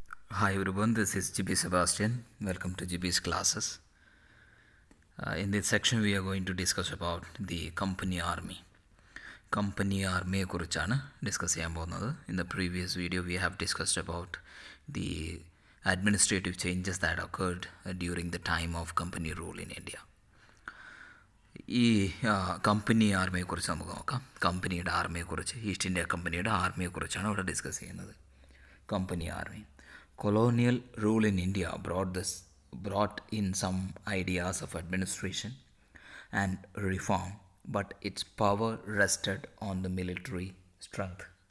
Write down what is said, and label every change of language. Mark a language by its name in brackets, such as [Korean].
[English] Hi everyone, this is GB Sebastian. Welcome to GB's classes. In this section we are going to discuss about the company army. [Malayalam] Company army കുറിച്ചാണ് discuss ചെയ്യാൻ പോകുന്നത്. [English] In the previous video we have discussed about the administrative changes that occurred during the time of company rule in India. [Malayalam] ഈ company ആർമിയെക്കുറിച്ച് നമുക്ക് നോക്കാം. കമ്പനിയുടെ ആർമിയെക്കുറിച്ച്, east India കമ്പനിയുടെ ആർമിയെക്കുറിച്ചാണ് ഇവിടെ discuss ചെയ്യുന്നത്. Company army. [English] Colonial rule in India brought in some ideas of administration and reform, but its power rested on the military strength.